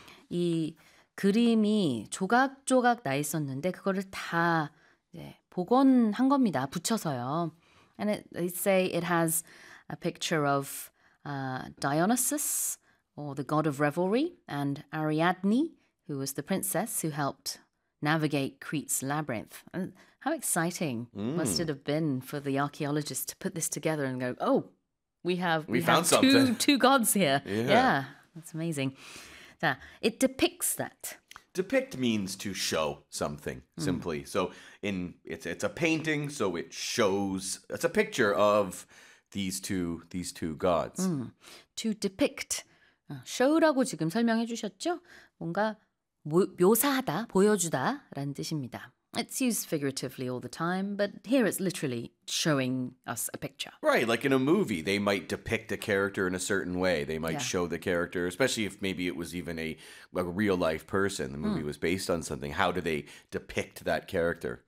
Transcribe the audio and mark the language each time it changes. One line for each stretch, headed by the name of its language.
Korean: 이 그림이 조각조각 나 있었는데 그거를 다 이제 복원한 겁니다. 붙여서요.
English: And they say it has a picture of Dionysus, or the god of revelry, and Ariadne, who was the princess who helped navigate Crete's labyrinth. And how exciting must it have been for the archaeologists to put this together and go, oh, we found two gods here. Yeah. Yeah, that's amazing. So it depicts that. Depict means to show something, simply. So it's a painting, so it shows, it's a picture of these two gods. To depict.
Korean: Show라고 지금 설명해 주셨죠? 뭔가 묘사하다, 보여주다 라는 뜻입니다.
English: It's used figuratively all the time, but here it's literally showing us a picture. Right, like in a movie, they might depict a character in a certain way. They might show the character, especially if maybe it was even a real life person. The movie was based on something. How do they depict that character?